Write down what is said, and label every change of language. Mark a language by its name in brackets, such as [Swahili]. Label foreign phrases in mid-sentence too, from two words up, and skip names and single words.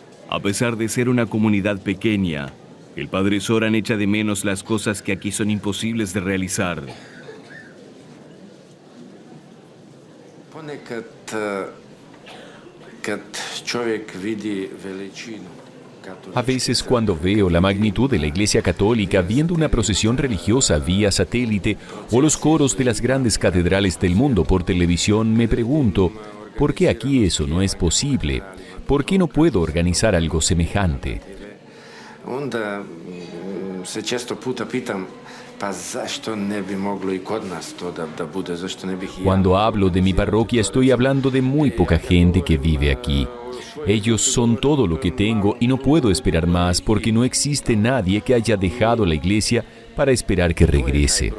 [Spanish] A pesar de ser una comunidad pequeña, el padre Zoran echa de menos las cosas que aquí son imposibles de realizar. [Croatian] Ponekad kad čovjek vidi veličinu [Spanish] A veces cuando veo la magnitud de la Iglesia Católica viendo una procesión religiosa vía satélite o los coros de las grandes catedrales del mundo por televisión, me pregunto, ¿por qué aquí eso no es posible? ¿Por qué no puedo organizar algo semejante? [Croatian] onda se često puta pitam, pa zašto ne bi moglo I kod nas to da bude, zašto ne bih I ja. [Spanish] Cuando hablo de mi parroquia estoy hablando de muy poca gente que vive aquí. Ellos son todo lo que tengo y no puedo esperar más porque no existe nadie que haya dejado la iglesia para esperar que regrese.